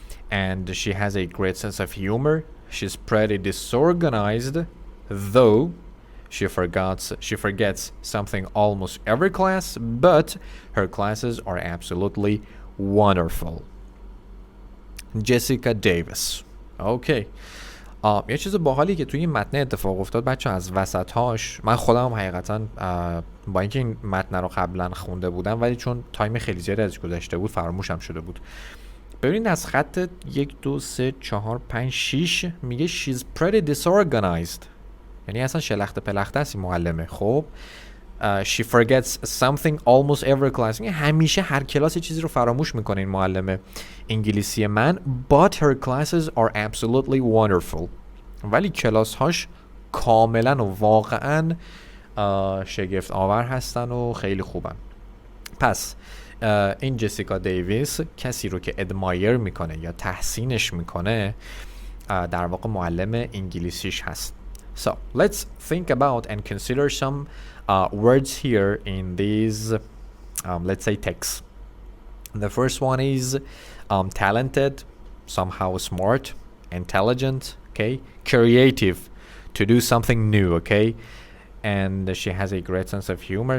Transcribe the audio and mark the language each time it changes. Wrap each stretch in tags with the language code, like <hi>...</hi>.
<en>And she has a great sense of humor. She's pretty disorganized, though she forgets something almost every class, but her classes are absolutely wonderful. Jessica Davis. Okay.</en> <fa>یه چیز باحالی که توی این متن اتفاق افتاد بچه از وسطهاش، من خودم حقیقتا با اینکه این متن رو قبلا خونده بودم ولی چون تایم خیلی زیادی ازش گذشته بود فراموشم شده بود. ببینید از خط 1 2 3 4 5 6 میگه</fa> <en>she's pretty disorganized،</en> <fa>یعنی اصلا شلخته پلخته است این معلمه. خب</fa> <en>she forgets something almost every class،</en> <fa>یعنی همیشه هر کلاس چیزی رو فراموش میکنه این معلمه انگلیسی من.</fa> <en>but her classes are absolutely wonderful،</en> <fa>ولی کلاس هاش کاملا و واقعا شگفت آور هستن و خیلی خوبن. پس این جسیکا دیویس کسی رو که ادمایر میکنه یا تحسینش میکنه در واقع معلم انگلیسیش هست.</fa> <en>So let's think about and consider some words here in these let's say texts. The first one is talented, somehow smart, intelligent, okay, creative, to do something new, okay, and she has a great sense of humor.</en>